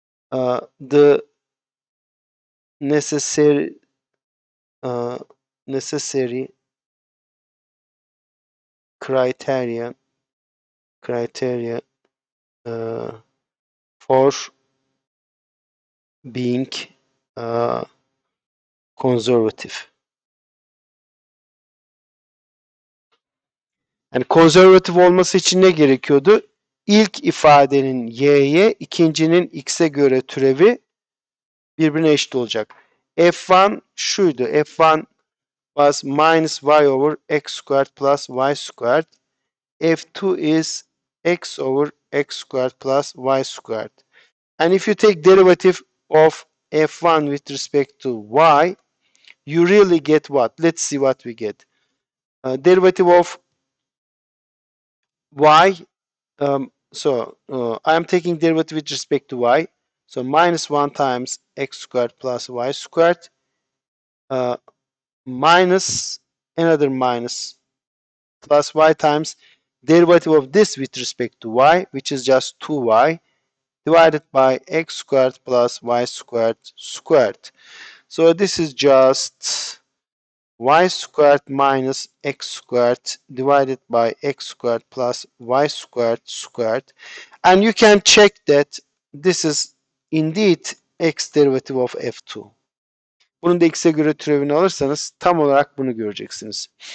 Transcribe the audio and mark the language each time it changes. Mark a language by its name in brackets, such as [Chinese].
[English] The necessary uh, necessary criteria uh, for being uh, conservative. [Turkish] Yani konservatif olması için ne gerekiyordu? İlk ifadenin y'ye, ikincinin x'e göre türevi birbirine eşit olacak. F1 şuydu. [English] F1 was minus y over x squared plus y squared. F2 is x over x squared plus y squared. And if you take derivative of f1 with respect to y, you really get what? Let's see what we get. Derivative of y, I am taking derivative with respect to y. So minus 1 times x squared plus y squared uh, minus another minus plus y times derivative of this with respect to y, which is just 2y, divided by x squared plus y squared squared. So this is just y squared minus x squared divided by x squared plus y squared squared. And you can check that this is indeed x derivative of f2. [Turkish] Bunun da x'e göre türevini alırsanız tam olarak bunu göreceksiniz.